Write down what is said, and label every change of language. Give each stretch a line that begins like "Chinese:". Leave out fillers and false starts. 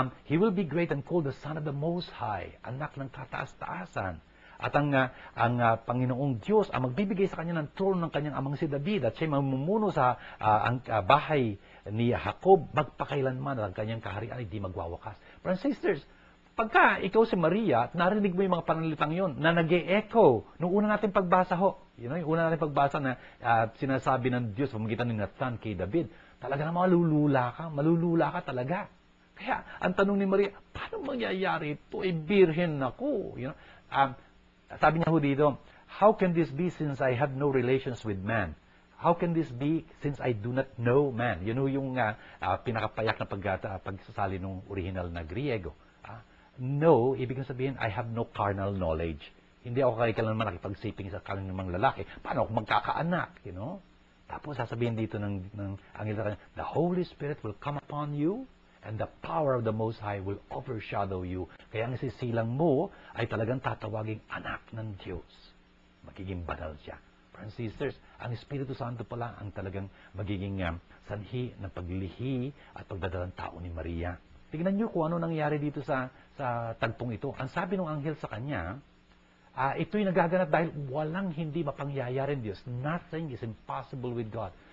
English: He will be great and called the Son of the Most High,
Filipino: anak ng kataas-taasan. At ang Panginoong Diyos ang magbibigay sa kanya ng trono ng kanyang amang si David at siya mamumuno sa bahay ni Jacob magpakailanman at ang kanyang kaharian ay di magwawakas.
English: Friends and sisters,
Filipino: pagka ikaw si Maria at narinig mo yung mga panalitang yon na nag-e-echo nung una natin pagbasa yung una natin pagbasa na sinasabi ng Diyos pamagitan ni Nathan kay David, talaga na malulula ka talaga. Kaya ang tanong ni Maria, paano mangyayari ito? Birhen ako. Sabi niya dito,
English: how can this be since I have no relations with man? How can this be since I do not know man?
Filipino: Yun yung pinakapayak na pagsasali ng original na Griego.
English: No,
Filipino: ibig sabihin,
English: I have no carnal knowledge.
Filipino: Hindi ako kailanman nakipagsiping sa kaninang lalaki. Paano ako magkakaanak? Tapos sasabihin dito ng anghel sa kanya,
English: the Holy Spirit will come upon you and the power of the Most High will overshadow you.
Filipino: Kaya ang isisilang mo ay talagang tatawaging anak ng Diyos. Magiging banal siya.
English: Friends and sisters,
Filipino: ang Espiritu Santo pala ang talagang magiging sanhi ng paglilihi at pagdadalang tao ni Maria. Tignan niyo kung ano nangyari dito sa tagpong ito. Ang sabi ng anghel sa kanya, ito'y nagaganap dahil walang hindi mapangyayari ng Diyos.
English: Nothing is impossible with God.